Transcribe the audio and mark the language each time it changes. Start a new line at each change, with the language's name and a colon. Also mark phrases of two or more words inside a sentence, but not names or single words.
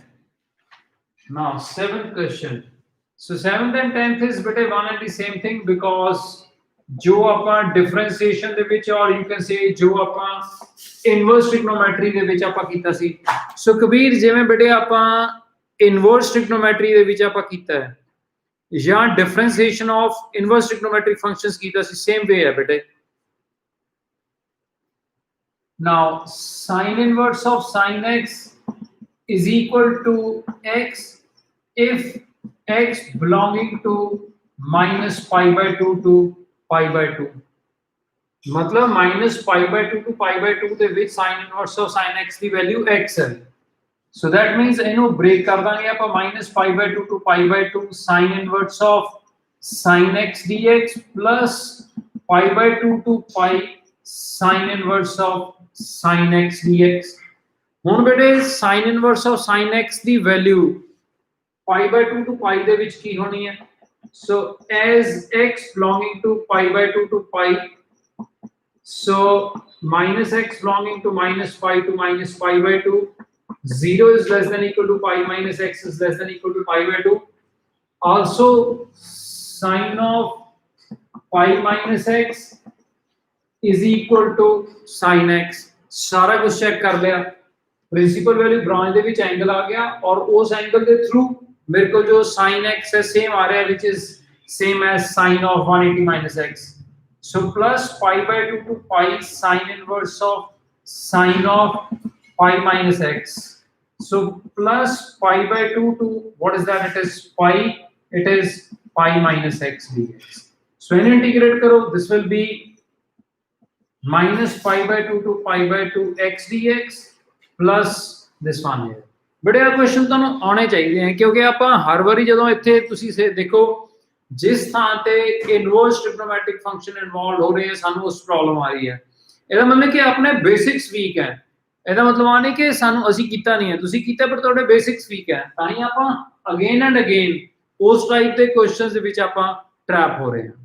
English: Now 7th question. So 7th and 10th is bete one and the same thing, because जो
Punjabi: ਆਪਾਂ differentiation ਦੇ ਵਿੱਚ,
English: or you can say
Punjabi: ਜੋ ਆਪਾਂ
English: inverse trigonometry
Punjabi: ਦੇ ਵਿੱਚ ਆਪਾਂ ਕੀਤਾ ਸੀ. So ਕਬੀਰ, ਜਿਵੇਂ ਬੇਟੇ ਆਪਾਂ
English: inverse trigonometry
Punjabi: ਦੇ ਵਿੱਚ ਆਪਾਂ ਕੀਤਾ ਹੈ ਜਾਂ
English: differentiation of inverse trigonometric functions
Punjabi: ਕੀਤਾ ਸੀ,
English: same way
Punjabi: ਹੈ ਬੇਟੇ.
English: Now sin inverse of sin x is equal to x if x belonging to minus pi by 2 to pi by 2.
Punjabi: मतलब
English: minus pi by 2 to pi by 2 ਦੇ ਵਿੱਚ sin inverse of sin x
Punjabi: ਦੀ value x ਹੈ.
English: So that means
Punjabi: ਇਹਨੂੰ break ਕਰ ਦਾਂਗੇ ਆਪਾਂ
English: minus pi by 2 to pi by 2 sin inverse of sin x dx
Punjabi: plus pi by 2 to pi sin inverse of sin x dx. ਹੁਣ ਬੇਟੇ
English: sin inverse of sin x
Punjabi: ਦੀ value
English: pi by 2 to pi
Punjabi: ਦੇ ਵਿੱਚ ਕੀ ਹੋਣੀ ਹੈ?
English: So as x belonging to pi by 2 to pi, So minus x belonging to minus pi to minus pi by 2, 0 is less than equal to pi minus x is less than equal to pi by 2. Also sine of pi minus x is equal to sin x.
Hindi: सारा कुछ चेक कर लिया,
English: principal value branch
Punjabi: ਦੇ ਵਿੱਚ
Hindi: एंगल आ गया और उस एंगल के थ्रू मेरे को जो
English: sin x
Hindi: है सेम आ रहा है
English: which is same as sin of 180 minus x. So plus pi by 2 to pi sin inverse of sin of pi minus x. So plus pi by 2 to what is that? It is pi. It is pi minus x dx. So when you integrate karo, this will be minus pi by 2 to pi by 2 x dx plus this one here.
Punjabi: ਬੜੇ ਆ ਕੁਐਸਚਨ ਤੁਹਾਨੂੰ ਆਉਣੇ ਚਾਹੀਦੇ ਆ ਕਿਉਂਕਿ ਆਪਾਂ ਹਰ ਵਾਰੀ ਜਦੋਂ ਇੱਥੇ ਤੁਸੀਂ ਦੇਖੋ ਜਿਸ ਥਾਂ ਤੇ
English: inverse trigonometric function involve
Punjabi: ਹੋ ਰਹੇ ਆ ਸਾਨੂੰ ਉਸ ਪ੍ਰੋਬਲਮ ਆ ਰਹੀ ਹੈ। ਇਹਦਾ ਮਤਲਬ ਕਿ ਆਪਣੇ
English: basics weak
Punjabi: ਹੈ। ਇਹਦਾ ਮਤਲਬ ਆ ਨਹੀਂ ਕਿ ਸਾਨੂੰ ਅਸੀਂ ਕੀਤਾ ਨਹੀਂ ਹੈ, ਤੁਸੀਂ ਕੀਤਾ ਪਰ ਤੁਹਾਡੇ
English: basics weak
Punjabi: ਹੈ, ਤਾਂ ਹੀ ਆਪਾਂ
English: again and again
Punjabi: ਉਸ ਟਾਈਪ ਦੇ ਕੁਐਸਚਨਸ ਦੇ ਵਿੱਚ ਆਪਾਂ ਟ੍ਰੈਪ ਹੋ ਰਹੇ ਹਾਂ।